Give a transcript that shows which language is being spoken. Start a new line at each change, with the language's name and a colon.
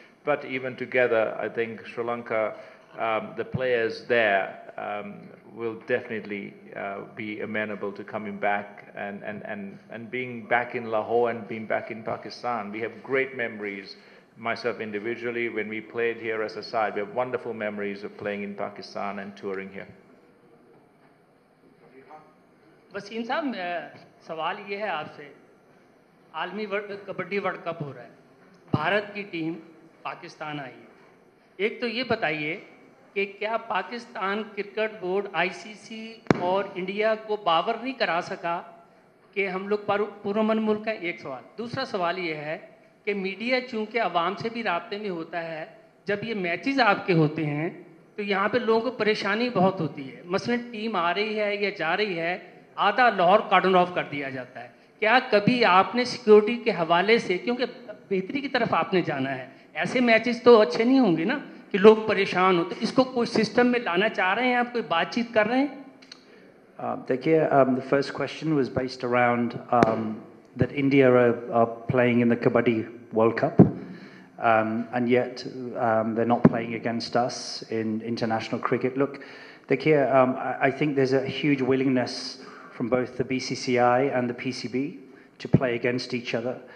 English: But even together, I think Sri Lanka, the players there will definitely be amenable to coming back and being back in Lahore and being back in Pakistan. We have great memories, myself individually, when we played here as a side. We have wonderful memories of playing in Pakistan and touring here.
Hindi: Wasim साहब, सवाल ये है आपसे, आलमी kabaddi world cup हो रहा है, भारत की टीम पाकिस्तान आई है. एक तो ये बताइए कि क्या पाकिस्तान क्रिकेट बोर्ड आईसीसी और इंडिया को बावर नहीं करा सका कि हम लोग पुरअमन मुल्क हैं? एक सवाल. दूसरा सवाल ये है कि मीडिया चूंकि आवाम से भी राब्ते में होता है, जब ये मैचेस आपके होते हैं तो यहाँ पे लोगों को परेशानी बहुत होती है. मसलन टीम आ रही है या जा रही है, आधा लाहौर कार्डन ऑफ कर दिया जाता है. क्या कभी आपने सिक्योरिटी के हवाले से, क्योंकि बेहतरी की तरफ आपने जाना है, ऐसे मैचेस तो अच्छे नहीं होंगे ना कि लोग परेशान हो, तो इसको कोई सिस्टम में लाना चाह रहे हैं आप, कोई बातचीत कर रहे हैं?
English: देखिए, the first question was based around that India are playing in the Kabaddi World Cup, and yet they're not playing against us in international cricket. Look, देखिए, I think there's a huge willingness from both the BCCI and the PCB to play against each other.